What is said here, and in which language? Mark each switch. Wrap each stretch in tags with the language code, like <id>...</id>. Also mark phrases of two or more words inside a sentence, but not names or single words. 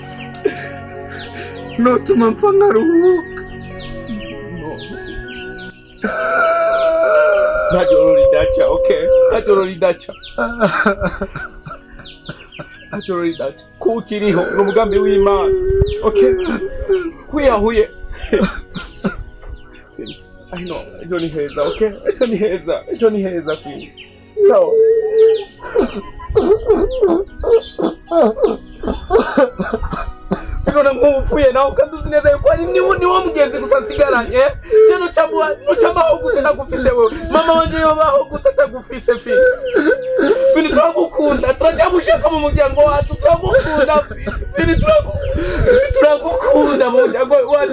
<rn>Notuma mpfa nkaruhuka. Ntacyo ridaca, okay? Ntacyo ridaca. Ntacyo ridaca. Kukiriho n'umugambi w'Imana. Okay? Kwiyahuye.</rn> <en>I know,</en> <rn>ejo ni heza, okay? Ejo ni heza Finlin. So, Nona nk'upfuye nawe kandi uzi neza yuko ari niwo mugenzi gusa nsigaranye. Je nucamaho gute ntagufise wewe. Mama wanje yobaho gute atagufise Finlin turagukunda, turajya gushaka mu muryango wacu, turagukunda Finlin, turagukunda mu muryango wacu.</rn>